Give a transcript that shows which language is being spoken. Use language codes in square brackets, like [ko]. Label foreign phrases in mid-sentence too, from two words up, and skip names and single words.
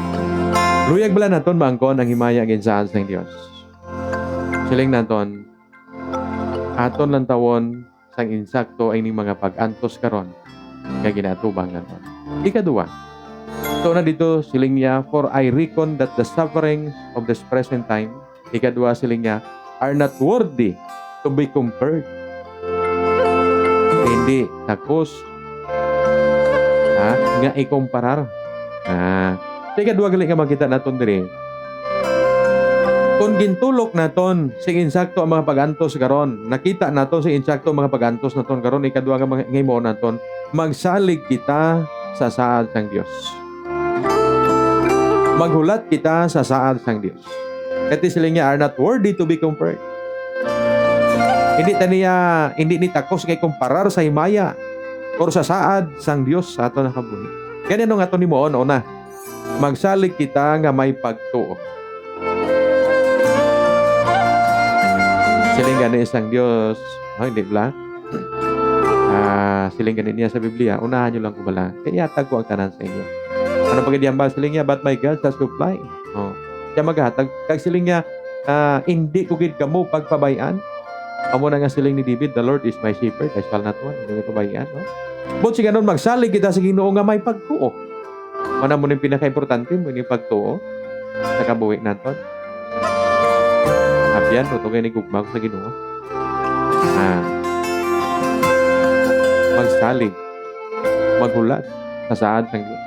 [hil] Luyag bala naton maangkon ang himaya ginsaad sa Diyos. Siling naton aton lang tawon sang insakto ay ning mga pag-antos karon nga ginatubang naton. Ikaduha, so na dito siling niya, [en] for I reckon that the sufferings of this present time, [hil] ikaduha siling niya, [en] are not worthy to be compared. [hil] Hindi takos nga ikumparar. Ikaduha gali nga makita naton diri, kung gintulok naton sing insakto ang mga pag-antos karon, nakita naton sing insakto ang mga pag-antos naton karon, ikaduha nga ngimo naton, magsalig kita sa saad sang Dios. Maghulat kita sa saad sang Dios. Kati sila niya [en] are not worthy to be compared. [hil] Hindi ni takos kay kumparar sa himaya or sa saad sang Dios sa aton nakabuhi. Kaya nung aton nimo una, magsalig kita nga may pagtuo. Siling gani isang Diyos, hindi ba? Siling gani niya sa Biblia, unahan nyo lang ko bala. Kaya yatag ko ang tanan sa inyo. Ano pagkadiyambal siling niya, [en] but my God shall supply. [hil] Siya maghatag. Kag siling niya, hindi ko gid kamo pagpabayaan. Amo na nga siling ni David, [en] the Lord is my shepherd, I shall not want. [hil] Hindi ko pabayaan. But siya ganun, magsalig kita sa Ginoo nga may pagtuo. Mana mo yung pinaka-importante mo yung pagtuo sa kabuhi naton. Abyan, tutugay ni gugma ko sa Ginoo. Magsalig, maghulat sa saad ng Diyos.